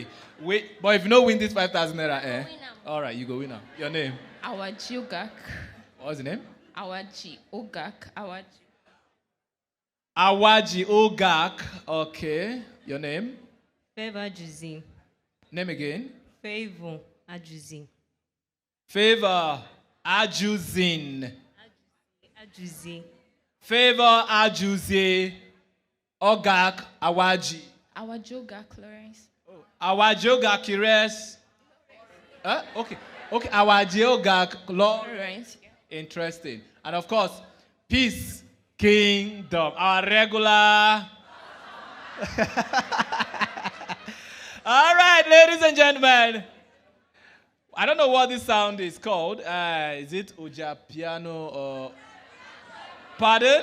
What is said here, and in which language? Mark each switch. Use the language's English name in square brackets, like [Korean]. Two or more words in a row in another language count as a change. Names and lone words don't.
[English] Wait, but if you don't win this 5,000 naira, eh? All right, you go winner. Your name? Awaji Ogak. What's the name? Awaji Ogak. Awaji Ogak. Okay. Your name? Favor Ajuzi. Name again? Favor Ajuzi. Favor Ajuzin. Ajuzi. Favor Ajuzi. Ogak Awaji. Awaji Ogak Lawrence. Awaji Ogak Kires. Okay. Okay. Awaji Ogak Lawrence. Interesting. And of course, Peace Kingdom. Our regular. All right, ladies and gentlemen. I don't know what this sound is called. Is it Oja piano or... Pardon?